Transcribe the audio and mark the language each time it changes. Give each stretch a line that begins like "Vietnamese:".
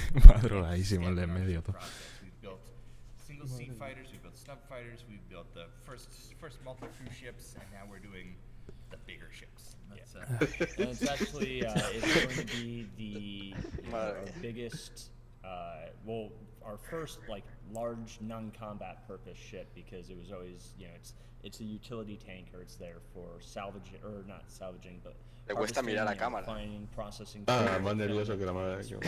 Spanish: Va drogadísimo el de en medio, tú.
English: Single seat fighters, we built snub fighters, we built the first multi-crew ships, and now we're doing the bigger ships. And it's actually it's going to be our biggest, well, our first like large non-combat purpose ship, because it was always, you know, it's a utility tanker. It's there for salvaging, or not salvaging, but
Spanish: Le cuesta mirar a cámara.
English: finding, processing.
Spanish: Más nervioso que la madre.